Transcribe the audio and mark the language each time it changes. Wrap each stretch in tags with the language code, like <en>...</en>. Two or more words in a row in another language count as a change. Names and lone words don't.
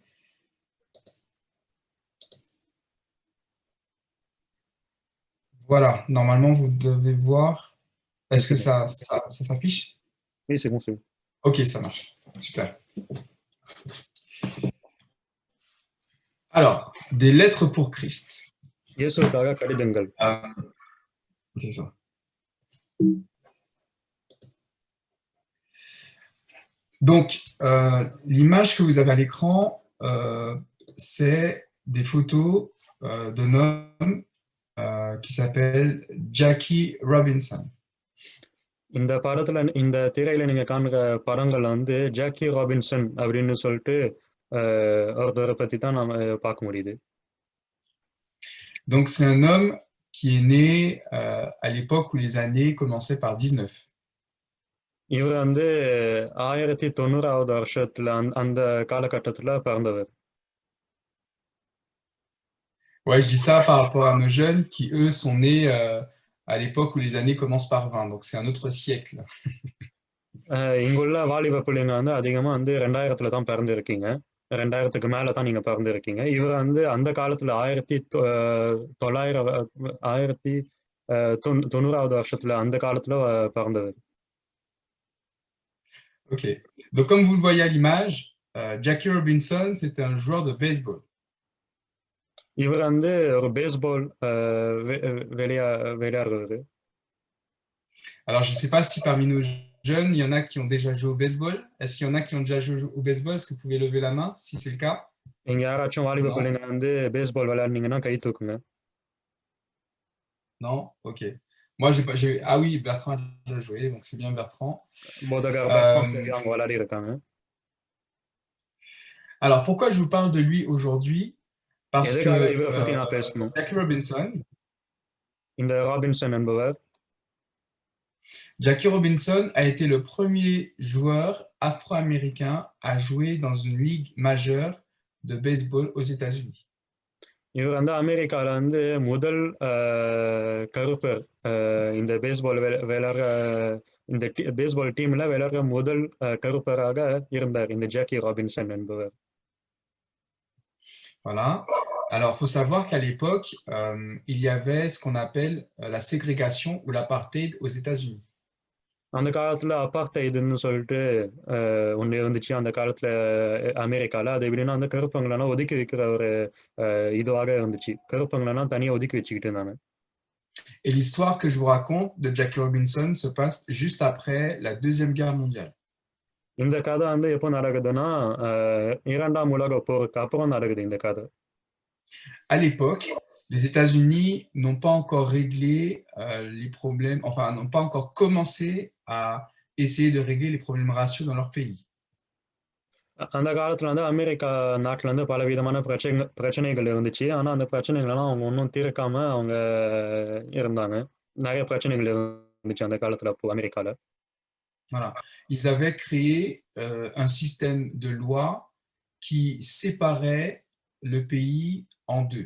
<fr>Voilà. Normalement, vous devez voir. Est-ce que ça s'affiche? Oui, c'est bon, c'est bon. Ok, ça marche. Super. Alors, des lettres pour Christ.</fr> <ta>இயேசுவுக்காக கடிதங்கள்.</ta> <fr>C'est ça. Donc, l'image que vous avez à l'écran, c'est des photos d'un homme qui s'appelle Jackie Robinson.</fr> <ta>இந்த படத்துல இந்த திரையில நீங்க காண்கிற படங்கள் வந்து ஜாக்கி ராபின்சன் அப்படின்னு சொல்லிட்டு ஒருத்தரை பத்தி தான் நாம பார்க்க முடியுது.</ta> <fr>Donc, c'est un homme qui est né à l'époque où les années commençaient par 19.</fr> <ta>இவர் வந்து 1900வது வருஷத்துல அந்த காலகட்டத்துல பிறந்தவர்.</ta> <fr>Ouais, je dis ça par rapport à nos jeunes qui, eux, sont nés à l'époque où les années commencent par 20. Donc, c'est un autre siècle.</fr> <ta>இங்குள்ள வாலிப பிள்ளைங்க வந்து அதிகமா வந்து 2000த்துல தான் பிறந்திருக்கீங்க. 2000க்கு மேல தான் நீங்க பிறந்திருக்கீங்க. இவர் வந்து அந்த காலத்துல 1990வது வருஷத்துல அந்த காலத்துல பிறந்தவர்.</ta> <fr>Ok. Donc, comme vous le voyez à l'image, Jackie Robinson, c'était un joueur de baseball.</fr> <ta>இவர் வந்து ஒரு பேஸ்பால் விளையாடுறது.</ta> <fr>Alors, je ne sais pas si parmi nos jeunes, il y en a qui ont déjà joué au baseball. Est-ce qu'il y en a qui ont déjà joué au baseball? Est-ce que vous pouvez lever la main si c'est le cas?</fr> <ta>இங்க யாராச்சும் வாலிப</ta> <fr>Non.</fr> <ta>பிள்ளைங்க வந்து பேஸ்பால் விளையாடுனீங்கன்னா கை தூக்குங்க.</ta> <fr>Non? Ok. Moi, ah oui, Bertrand a déjà joué, donc c'est bien Bertrand.</fr> <ta>போதகர் பர்த்ராம் சொல்லி அவங்க விளையாடி இருக்காங்க.</ta> <fr>Alors, pourquoi je vous parle de lui aujourd'hui? Parce que</fr> <ta>எதுக்காக இவரை பத்தி நான் பேசணும்?</ta> <fr>Jackie Robinson,</fr> <ta>இந்த ராபின்சன் என்பவர்</ta> <fr>Jackie Robinson a été le premier joueur afro-américain à jouer dans une ligue majeure de baseball aux États-Unis.</fr> <ta>இவர் வந்து அமெரிக்கால வந்து முதல் கருப்பர் இந்த பேஸ்பால் விளையாடுற இந்த</ta> <en>baseball team</en> <ta>விளையாடுற முதல் கருப்பராக இருந்தார் இந்த ஜாக்கி ராபின்சன் என்பவர்.</ta> <fr>Voilà. Alors, il faut savoir qu'à l'époque, il y avait ce qu'on appelle la ségrégation ou l'apartheid aux États-Unis.</fr> <ta>அந்த காலத்துல அபார்த்தைடுன்னு சொல்லிட்டு ஒன்று இருந்துச்சு அந்த காலத்துல அமெரிக்கால. அது எப்படின்னா அந்த கருப்பங்களெல்லாம் ஒதுக்கி வைக்கிற ஒரு இதுவாக இருந்துச்சு. கருப்பங்களெல்லாம் தனியாக ஒதுக்கி வச்சுக்கிட்டு இருந்தாங்க.</ta> <fr>Et l'histoire que je vous raconte de Jackie Robinson se passe juste après la Deuxième Guerre mondiale.</fr> <ta>இந்த கதை வந்து எப்போ நடக்குதுன்னா இரண்டாம் உலக போருக்கு அப்புறம் நடக்குது இந்த கதை. À l'époque, les États-Unis n'ont pas encore réglé les problèmes, enfin, n'ont pas encore commencé à essayer de régler les problèmes raciaux dans leur pays. அந்த காலத்துல வந்து அமெரிக்கா நாட்டுல இருந்து பல விதமான பிரச்சனைகள் இருந்துச்சு. ஆனா அந்த பிரச்சனைகளெல்லாம் அவங்க ஒன்றும் தீர்க்காம அவங்க இருந்தாங்க. நிறைய பிரச்சனைகள் இருந்துச்சு அந்த காலத்துல அப்போ அமெரிக்கால.</ta> <fr>Voilà. Ils avaient créé un système de loi qui séparait le pays en deux.</fr>